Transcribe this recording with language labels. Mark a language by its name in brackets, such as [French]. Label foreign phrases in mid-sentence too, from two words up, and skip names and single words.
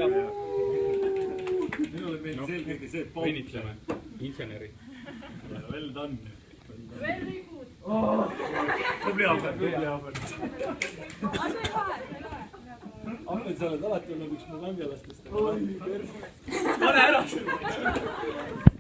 [Estonian] Minule meeldis eelkõige see, et Õnnitleme inseneri. [English] Well done. Very good. [Estonian] Tubli Albert, tubli Albert. Ahmed, sa oled alati olnud üks mu kangelastest. Pane ära!